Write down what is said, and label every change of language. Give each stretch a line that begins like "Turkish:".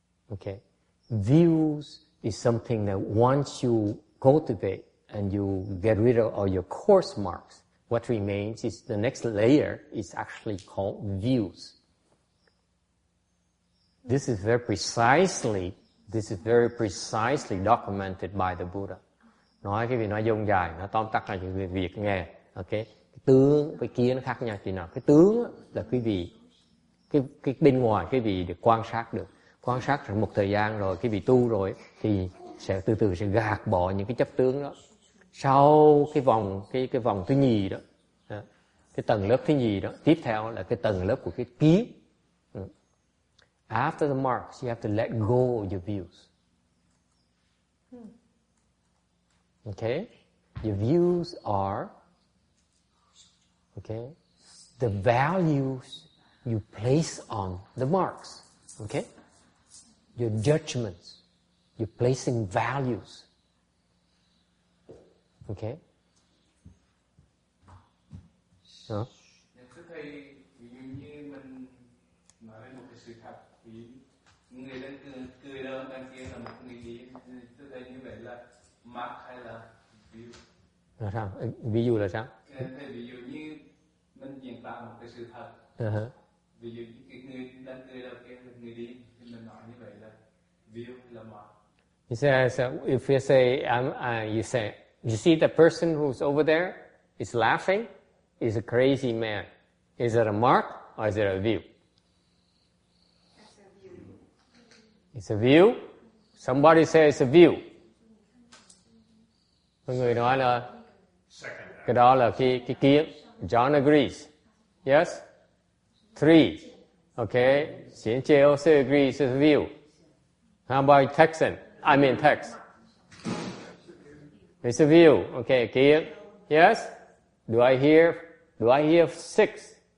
English: Okay, views is something that once you cultivate and you get rid of all your coarse marks, what remains is the next layer is actually called views. This is very precisely documented by the Buddha.
Vietnamese: Nói cái việc nói dông dài, nó tóm tắt là những việc nghe. Okay? Cái tướng với kia nó khác nhau thì nào? Cái tướng là quý vị, cái bên ngoài quý vị được quan sát được. Quan sát rồi một thời gian rồi, quý vị tu rồi thì sẽ từ từ sẽ gạt bỏ những cái chấp tướng đó. Sau cái vòng thứ nhì đó, cái tầng lớp thứ nhì đó, tiếp theo là cái tầng lớp của cái kiến.
English: After the marks, you have to let go of your views. Okay? Your views are, okay, the values you place on the marks. Okay? Your judgments. You're placing values. Okay?
Vietnamese: Đó. Thưa thầy, ví dụ như mình nói về một cái sự thật, ví dụ người đang cười đó, đang kia là một người gì, thưa thầy như vậy là mark hay là view? Là sao? Ví dụ là sao? Thầy ví dụ như mình diễn tả một cái sự thật, ví dụ như cái người đang cười đó kia là người đi, thì mình nói như vậy là view hay là mark?
English: He says, if you say, you see the person who's over there, is laughing, is a crazy man. Is it a mark or is it a view? It's a view. Somebody says it's a view.
Vietnamese: Mọi người nói là cái đó là cái kiến.
English: John agrees. Yes? 3. Okay. Xian Jie also agrees it's a view. How about Texan? I mean text. It's a view. Okay, kiến. Yes? Do I hear 6?